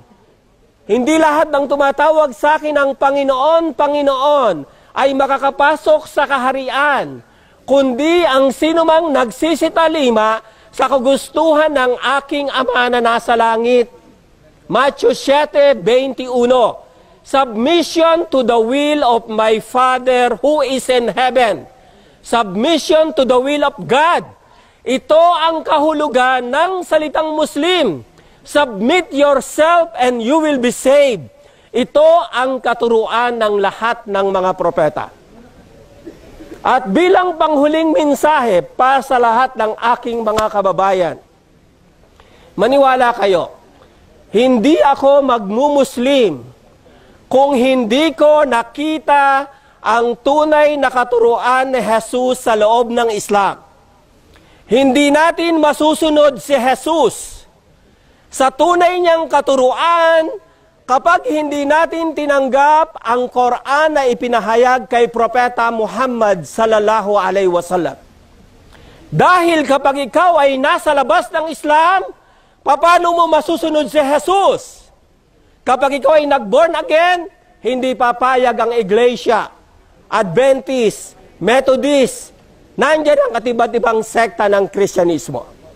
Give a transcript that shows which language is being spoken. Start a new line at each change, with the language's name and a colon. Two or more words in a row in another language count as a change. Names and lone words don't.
Filipino: Hindi lahat ng tumatawag sa akin ng Panginoon, Panginoon ay makakapasok sa kaharian, kundi ang sinumang nagsisitalima sa kagustuhan ng aking Ama na nasa langit. Matthew 7:21,
English: submission to the will of my Father who is in heaven. Submission to the will of God.
Filipino: Ito ang kahulugan ng salitang Muslim.
English: Submit yourself and you will be saved.
Filipino: Ito ang katuruan ng lahat ng mga propeta. At bilang panghuling mensahe para sa lahat ng aking mga kababayan, maniwala kayo, hindi ako magmumuslim kung hindi ko nakita ang tunay na katuruan ni Jesus sa loob ng Islam. Hindi natin masusunod si Jesus sa tunay niyang katuruan kapag hindi natin tinanggap ang Quran na ipinahayag kay Propeta Muhammad
Arabic: صلى الله عليه وسلم.
Filipino: Dahil kapag ikaw ay nasa labas ng Islam, paano mo masusunod si Jesus? Kapag ikaw ay nag-
English: born again,
Filipino: hindi papayag ang Iglesia, Adventist, Methodist, nandiyan ang katibat-ibang sekta ng Kristyanismo.